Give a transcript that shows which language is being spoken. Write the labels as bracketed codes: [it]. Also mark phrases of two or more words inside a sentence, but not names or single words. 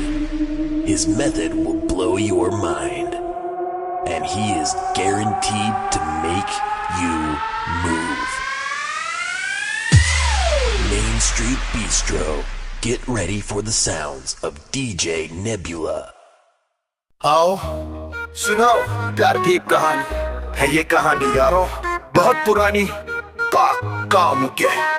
[en] His method will blow your mind. And he is guaranteed to make you move. Main Street Bistro. Get ready for the sounds of DJ Nebula. [hi] आओ सुनो प्यार की कहानी है ये कहानी यारों बहुत पुरानी काम के